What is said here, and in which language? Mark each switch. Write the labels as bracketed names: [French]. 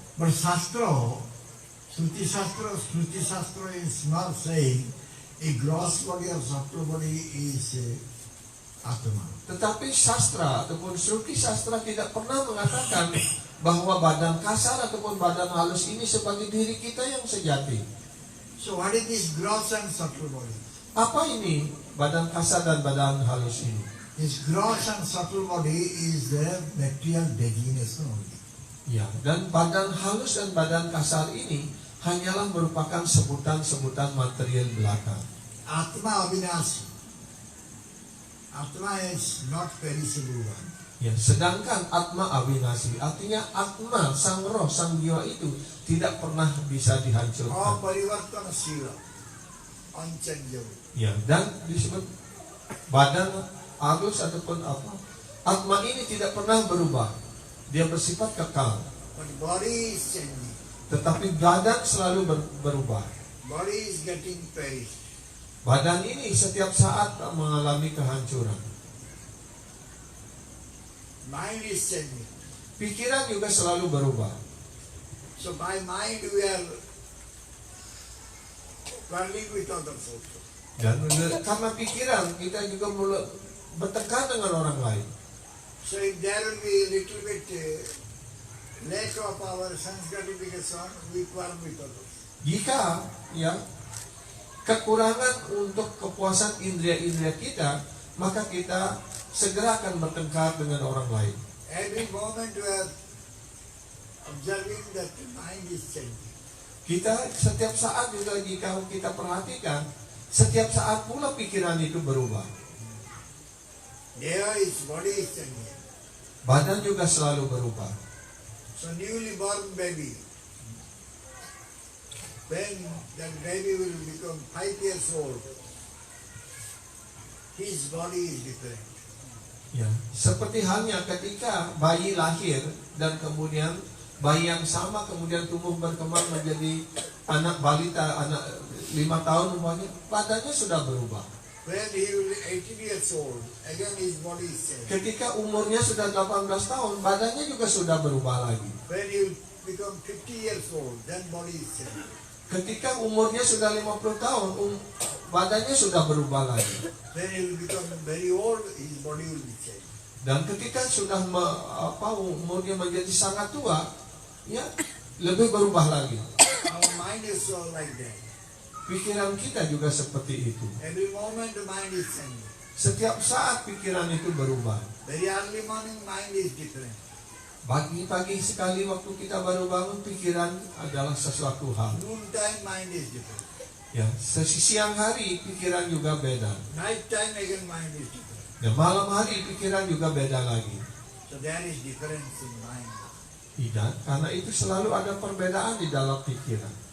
[English] But Shruti Shastra is not saying a gross body or subtle body is Atma. [Indonesian] Tetapi sastra ataupun Shruti Sastra tidak pernah mengatakan bahwa badan kasar ataupun badan halus ini sebagai diri kita yang sejati. [English] So what is this gross and subtle body? [Indonesian] Apa ini badan kasar dan badan halus ini? [English] This gross and subtle body is the material designation only. [Indonesian] Ya, dan badan halus dan badan kasar ini hanyalah merupakan sebutan-sebutan material belaka. [Sanskrit] Atma Avinasi. [English] Atma is not perishable one. [Indonesian] Ya, sedangkan atma avinasi, artinya atma, sang roh, sang jiwa itu tidak pernah bisa Oh, dihancurkan. [Sanskrit] parivartana sila. [English] Unchangeable. [Indonesian] Ya, dan disebut badan halus ataupun apa, atma ini tidak pernah berubah. Dia bersifat kekal. [English] But body is changing. [Indonesian] Tetapi badan selalu berubah. [English] Body is getting perished. [Indonesian] Badan ini setiap saat mengalami kehancuran. [English] Mind is changing. [Indonesian] Pikiran juga selalu berubah. [English] So by mind we are quarreling with others also. [Indonesian] Dan karena pikiran kita juga bertengkar dengan orang lain. [English] So if there will be a little bit lack of our sense gratification, we quarrel with others. [Indonesian] Jika ya kekurangan untuk kepuasan indera-indera kita, maka kita segera akan bertengkar dengan orang lain. [English] Every moment we are observing that the mind is changing. [Indonesian] Kita setiap saat juga jika kita perhatikan, setiap saat pula pikiran itu berubah. [English] There is body is changing. [Indonesian] Badan juga selalu berubah. [English] So newly born baby, when that baby will become 5 years old, his body is different. [Indonesian] Ya, seperti halnya ketika bayi lahir dan kemudian bayi yang sama kemudian tumbuh berkembang menjadi anak balita, anak 5 tahun umpamanya, badannya sudah berubah. [English] When he will be 18 years old, again his body is changed. [Indonesian] Ketika umurnya sudah 18 tahun, badannya juga sudah berubah lagi. [English] When he will become 50 years old, then body is changed. [Indonesian] Ketika umurnya sudah 50 tahun, badannya sudah berubah lagi. [English] When he will become very old, his body will be changed. [Indonesian] Dan ketika sudah umurnya menjadi sangat tua, ya lebih berubah lagi. [English] Our mind is so like that. [Indonesian] Pikiran kita juga seperti itu. [English] Every moment the mind is changing. [Indonesian] Setiap saat pikiran itu berubah. [English] Very early morning mind is different. [Indonesian] Pagi-pagi sekali waktu kita baru bangun, pikiran adalah sesuatu hal. [English] Noontime mind is different. [Indonesian] Ya, siang hari pikiran juga beda. [English] Night time again mind is different. [Indonesian] Dan malam hari pikiran juga beda lagi. [English] So there is difference in mind. [Indonesian] Tidak, karena itu selalu ada perbedaan di dalam pikiran.